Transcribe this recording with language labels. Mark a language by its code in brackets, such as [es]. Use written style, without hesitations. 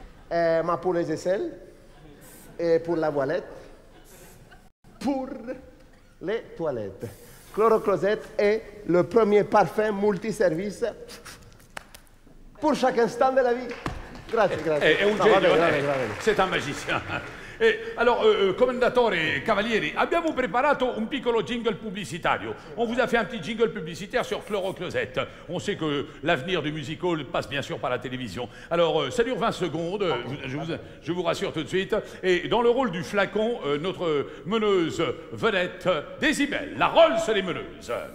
[fr] Ma pour les aisselles, et pour la voilette, pour les toilettes. Chloroclosette est le premier parfum multiservice pour chaque instant de la vie. [it] Grazie, grazie. È un genio, [fr] c'est un magicien. [it] Alors, commendatore Cavalieri, abbiamo preparato un piccolo jingle pubblicitario. [fr] On vous a fait un petit jingle publicitaire sur Chloroclosette. On sait que l'avenir du musical passe bien sûr par la télévision. Alors, ça dure 20 secondes, je vous rassure tout de suite. Et dans le rôle du flacon, notre meneuse vedette, Décibel, la Rolls des meneuses.